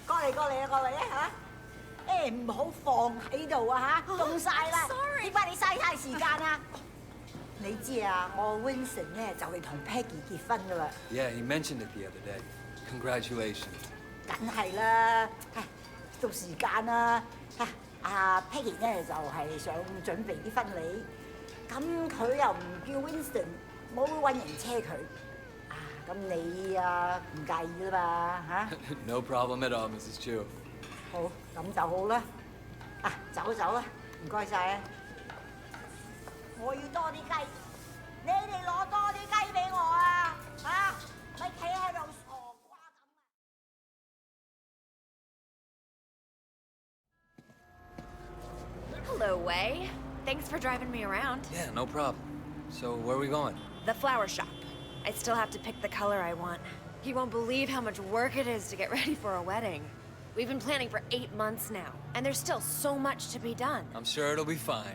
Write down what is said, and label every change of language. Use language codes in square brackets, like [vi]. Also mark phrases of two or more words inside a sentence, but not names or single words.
[yue] 嚟過嚟啊過嚟啊嚇！誒唔好放喺度啊嚇，凍晒啦！點解你嘥太時間啊？你知啊，我 Winston 咧就嚟同 Peggy 結婚噶啦。 [en] Yeah, he mentioned it the other day. Congratulations. [yue] 梗係啦，到時間啦嚇。阿 Peggy 咧就係想準備啲婚禮，咁佢又唔叫 Winston， 冇揾人車佢。咁你唔介意啦嘛嚇 [en] No problem at all, Mrs. Chu. [yue] 好，咁就好啦。走啦，唔該晒啊！我要多啲雞，你哋攞多啲雞俾我啊嚇！咪企喺度傻瓜咁啊 [en] Hello, Wei. Thanks for driving me around. Yeah, no problem. So, where are we going? The flower shop. I still have to pick the color I want. You won't believe how much work it is to get ready for a wedding. We've been planning for 8 months now, and there's still so much to be done. I'm sure it'll be fine.